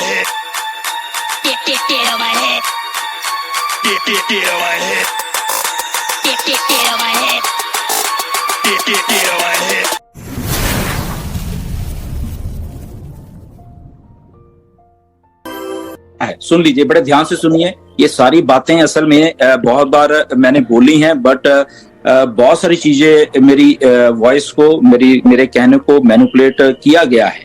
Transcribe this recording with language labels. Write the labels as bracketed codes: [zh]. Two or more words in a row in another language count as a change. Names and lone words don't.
[en] head. Get on my head. Get on my head. Get on my head. Get on my head. [hi] सुन लीजिए, बड़े ध्यान से सुनिए। ये सारी बातें असल में बहुत बार मैंने बोली हैं, बट बहुत सारी चीजें मेरी वॉइस को, मेरे कहने को मैनिपुलेट किया गया है।